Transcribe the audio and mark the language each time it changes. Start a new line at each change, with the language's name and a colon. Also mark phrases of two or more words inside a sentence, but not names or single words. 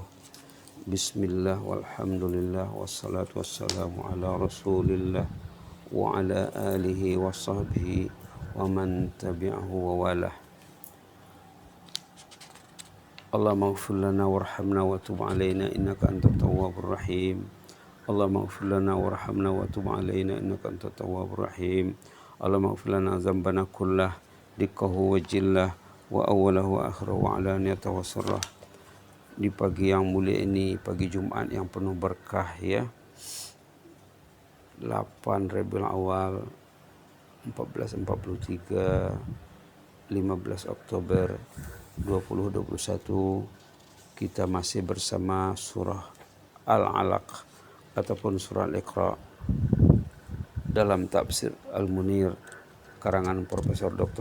Arabic: بسم الله والحمد لله والصلاة والسلام على رسول الله وعلى آله وصحبه ومن تبعه ووالاه. اللهم اغفر لنا وارحمنا وتب علينا إنك أنت التواب الرحيم. اللهم اغفر لنا وارحمنا وتب علينا إنك أنت التواب الرحيم. اللهم اغفر لنا ذنبنا كله دقه وجله وأوله وآخره وعلانيته وسره.
Indonesian: Di pagi yang mulia ini, pagi Jumat yang penuh berkah ya, 8 Rabiul Awal 1443, 15 Oktober 2021, kita masih bersama surah Al-Alaq ataupun surah Al-Iqra dalam tafsir Al-Munir karangan Profesor Dr.